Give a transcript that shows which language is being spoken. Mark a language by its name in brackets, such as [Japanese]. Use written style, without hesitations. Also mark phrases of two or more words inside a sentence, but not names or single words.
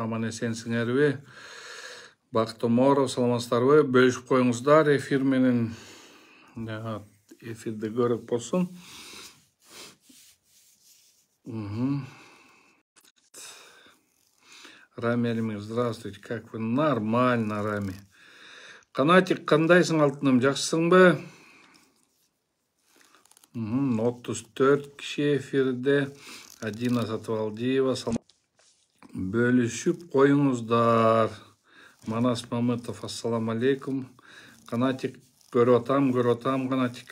[Kyrgyz] Аман эсенсиңерби? Бакыт Оморов, саламатсыздарбы? Бөлүшүп коюңуздар. Эфир менен эфирде көрүп болсун. Рами Алимов, [Russian] здравствуйте. Как вы? Нормально, Рами. [Kyrgyz] Канатик, кандайсың алтыным? Жакшысыңбы? 34 киши эфирде. Адина Сатыбалдиева. Бөлүшүп коюңуздар. Манас Мамытов, [Arabic] السلام عليكم. [Kyrgyz] Канатик, көрүп атам, Канатик.